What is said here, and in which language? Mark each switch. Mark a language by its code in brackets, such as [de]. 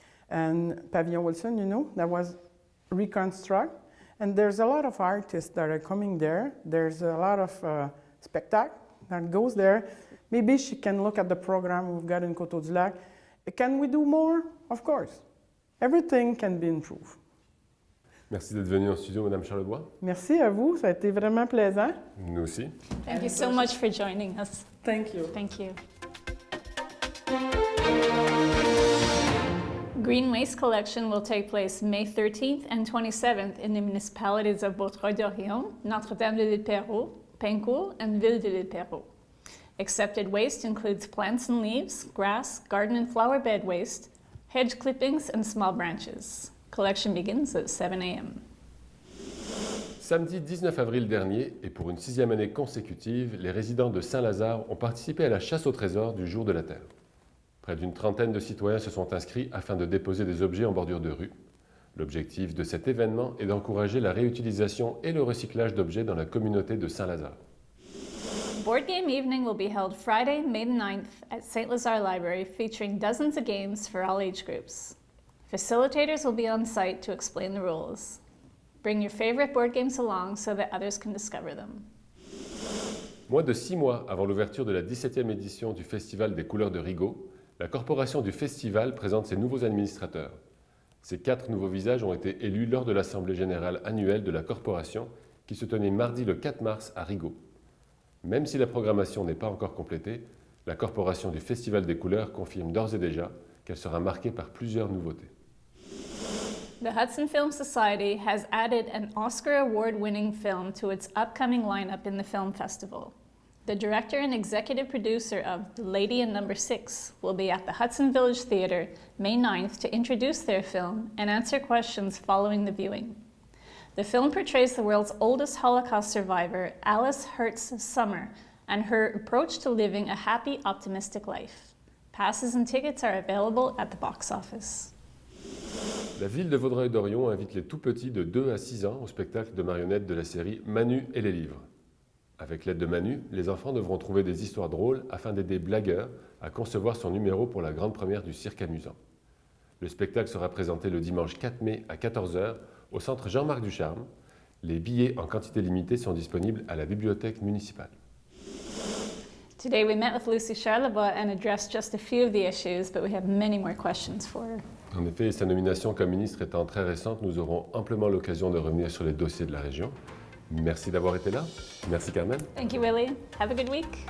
[en] And Pavillon Wilson, you know, that was reconstructed. And there's a lot of artists that are coming there. There's a lot of spectacle that goes there. Maybe she can look at the program we've got in Coteau-du-Lac. Can we do more? Of course. Everything can be improved. [fr] Merci d'être venue en studio, Madame Charlebois. Merci à vous, ça a été vraiment plaisant. Nous aussi. [en] Thank you so much for joining us. Thank you. Thank you. Green Waste Collection will take place May 13th and 27th in the municipalities of Vaudreuil-Dorion, Notre-Dame-de-l'Île-Perrot, Pincourt, and Ville-de-l'Île-Perrot. Accepted waste includes plants and leaves, grass, garden and flower bed waste, hedge clippings, and small branches. Collection begins at 7 a.m. [fr] Samedi 19 avril dernier, et pour une 6e année consécutive, les résidents de Saint-Lazare ont participé à la chasse au trésor du Jour de la Terre. Près d'une trentaine de citoyens se sont inscrits afin de déposer des objets en bordure de rue. L'objectif de cet événement est d'encourager la réutilisation et le recyclage d'objets dans la communauté de Saint-Lazare. [en] Board Game Evening will be held Friday, May 9th at St. Lazare Library, featuring dozens of games for all age groups. Facilitators will be on site to explain the rules. Bring your favorite board games along so that others can discover them. [fr] Moins de 6 mois avant l'ouverture de la 17e édition du Festival des couleurs de Rigaud, la corporation du festival présente ses nouveaux administrateurs. Ces 4 nouveaux visages ont été élus lors de l'Assemblée générale annuelle de la corporation qui se tenait mardi le 4 mars à Rigaud. Même si la programmation n'est pas encore complétée, la corporation du Festival des couleurs confirme d'ores et déjà qu'elle sera marquée par plusieurs nouveautés. [en] The Hudson Film Society has added an Oscar award-winning film to its upcoming lineup in the film festival. The director and executive producer of The Lady in Number 6 will be at the Hudson Village Theatre May 9th to introduce their film and answer questions following the viewing. The film portrays the world's oldest Holocaust survivor, Alice Hertz's summer, and her approach to living a happy, optimistic life. Passes and tickets are available at the box office. [fr] La ville de Vaudreuil-Dorion invite les tout-petits de 2 à 6 ans au spectacle de marionnettes de la série Manu et les livres. Avec l'aide de Manu, les enfants devront trouver des histoires drôles afin d'aider Blagueur à concevoir son numéro pour la grande première du cirque amusant. Le spectacle sera présenté le dimanche 4 mai à 14h au centre Jean-Marc Ducharme. Les billets en quantité limitée sont disponibles à la bibliothèque municipale. [en] Today we met with Lucy Charlebois and addressed just a few of the issues, but we have many more questions for her. [fr] En effet, sa nomination comme ministre étant très récente, nous aurons amplement l'occasion de revenir sur les dossiers de la région. Merci d'avoir été là. Merci Carmen. [en] Thank you, Willie. Have a good week.